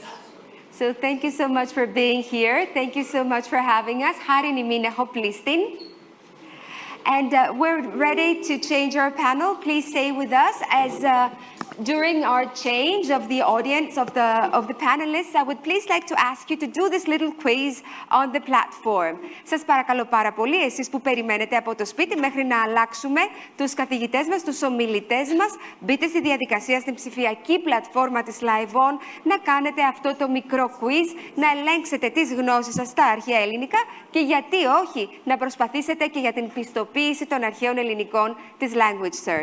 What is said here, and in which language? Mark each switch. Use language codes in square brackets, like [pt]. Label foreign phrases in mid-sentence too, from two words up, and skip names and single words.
[en] So thank you so much for being here. Thank you so much for having us. Harin imine hoplistin. And we're ready to change our panel. Please stay with us as during our change of the audience, of the panelists, I would please like to ask you to do this little quiz on the platform. [el] Σας παρακαλώ πάρα πολύ, εσείς που περιμένετε από το σπίτι μέχρι να αλλάξουμε τους καθηγητές μας, τους ομιλητές μας, μπείτε στη διαδικασία στην ψηφιακή πλατφόρμα της Live On, να κάνετε αυτό το μικρό quiz, να ελέγξετε τις γνώσεις σας στα αρχαία ελληνικά και γιατί όχι, να προσπαθήσετε και για την πιστοποίηση των αρχαίων ελληνικών της Language Cert.